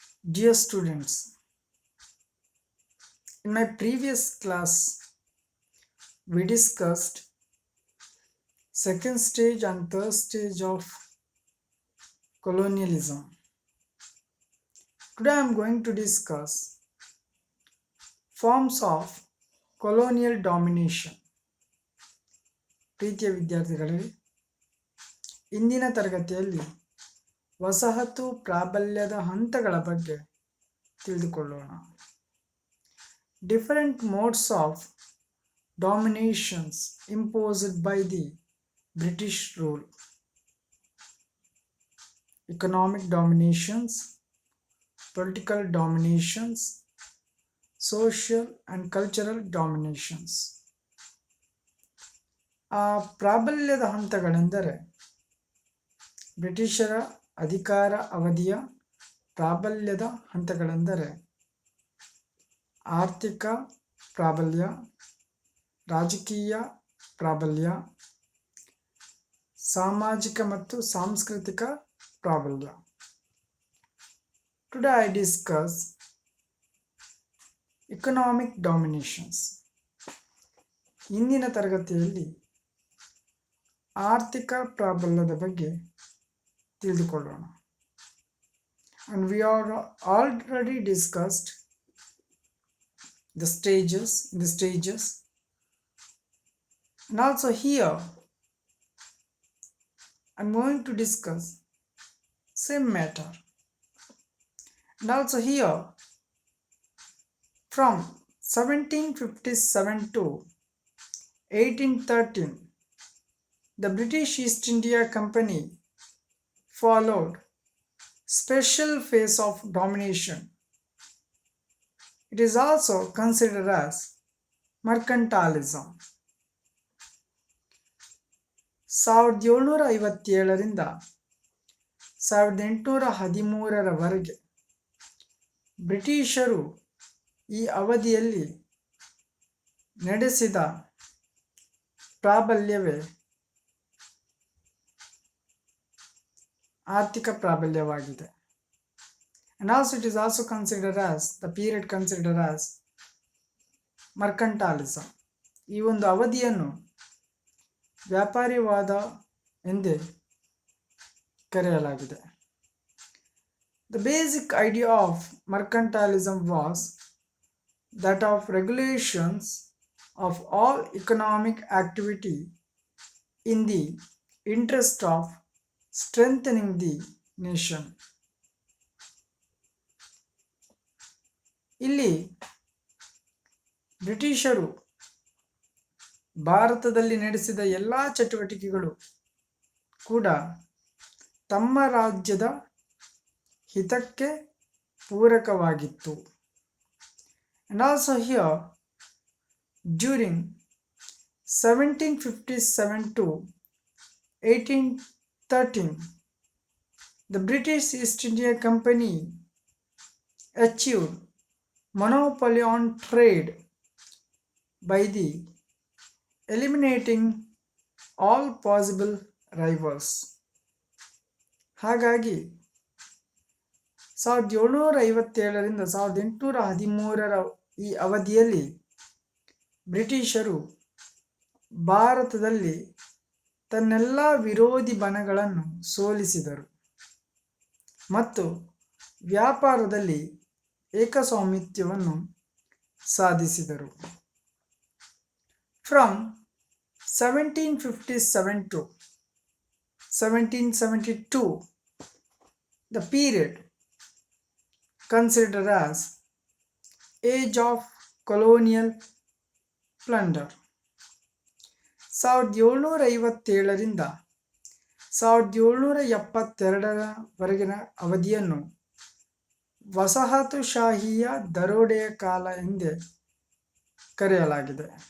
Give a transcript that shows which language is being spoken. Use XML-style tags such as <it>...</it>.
<en>Dear students, in my previous class, we discussed second stage and third stage of colonialism. Today I am going to discuss forms of colonial domination.</en> <kn>ಪ್ರೀತಿಯ ವಿದ್ಯಾರ್ಥಿಗಳೇ, ಇಂದಿನ ತರಗತಿಯಲ್ಲಿ ವಸಾಹತು ಪ್ರಾಬಲ್ಯದ ಹಂತಗಳ ಬಗ್ಗೆ ತಿಳಿದುಕೊಳ್ಳೋಣ.</kn> <en>Different modes of dominations imposed by the British rule. Economic dominations, political dominations, social and cultural dominations.</en> <kn>ಆ ಪ್ರಾಬಲ್ಯದ ಹಂತಗಳೆಂದರೆ ಬ್ರಿಟಿಷರ ಅಧಿಕಾರ ಅವಧಿಯ ಪ್ರಾಬಲ್ಯದ ಹಂತಗಳೆಂದರೆ ಆರ್ಥಿಕ ಪ್ರಾಬಲ್ಯ, ರಾಜಕೀಯ ಪ್ರಾಬಲ್ಯ, ಸಾಮಾಜಿಕ ಮತ್ತು ಸಾಂಸ್ಕೃತಿಕ ಪ್ರಾಬಲ್ಯ.</kn> <en>Today I discuss economic dominations.</en> <kn>ಇಂದಿನ ತರಗತಿಯಲ್ಲಿ ಆರ್ಥಿಕ ಪ್ರಾಬಲ್ಯದ ಬಗ್ಗೆ ತಿಳಿದುಕೊಳ್ಳೋಣ.</kn> <en>And we are already discussed the stages, and also here I'm going to discuss same matter. And also here from 1757 to 1813, the British East India Company followed special phase of domination. It is also considered as mercantilism.</en> <kn>1757ರಿಂದ 1813ರವರೆಗೆ ಬ್ರಿಟಿಷರು ಈ ಅವಧಿಯಲ್ಲಿ ನಡೆಸಿದ ಪ್ರಾಬಲ್ಯವೇ ಆರ್ಥಿಕ ಪ್ರಾಬಲ್ಯವಾಗಿದೆ.</kn> <en>And also it is also considered as the period considered as mercantilism.</en> <kn>ಈ ಒಂದು ಅವಧಿಯನ್ನು ವ್ಯಾಪಾರಿವಾದ ಎಂದೇ ಕರೆಯಲಾಗಿದೆ.</kn> <en>The basic idea of mercantilism was that of regulations of all economic activity in the interest of strengthening the nation.</en> <kn>ಇಲ್ಲಿ ಬ್ರಿಟಿಷರು ಭಾರತದಲ್ಲಿ ನಡೆಸಿದ ಎಲ್ಲ ಚಟುವಟಿಕೆಗಳು ಕೂಡ ತಮ್ಮ ರಾಜ್ಯದ ಹಿತಕ್ಕೆ ಪೂರಕವಾಗಿತ್ತು.</kn> <en>And also here during 1757 to 1813, the British East India Company achieved monopoly on trade by the eliminating all possible rivals.</en> <kn>ಹಾಗಾಗಿ 1757ರಿಂದ 1813ರ ಈ ಅವಧಿಯಲ್ಲಿ ಬ್ರಿಟಿಷರು ಭಾರತದಲ್ಲಿ ತನ್ನೆಲ್ಲ ವಿರೋಧಿ ಬಣಗಳನ್ನು ಸೋಲಿಸಿದರು ಮತ್ತು ವ್ಯಾಪಾರದಲ್ಲಿ ಏಕಸ್ವಾಮಿತ್ವವನ್ನು ಸಾಧಿಸಿದರು.</kn> <en>From 1757 to 1772, the period considered as age of colonial plunder.</en> <kn>1757ರಿಂದ 1772ರವರೆಗಿನ ಅವಧಿಯನ್ನು ವಸಾಹತುಶಾಹಿಯ ದರೋಡೆಯ ಕಾಲ ಎಂದೇ ಕರೆಯಲಾಗಿದೆ.</kn>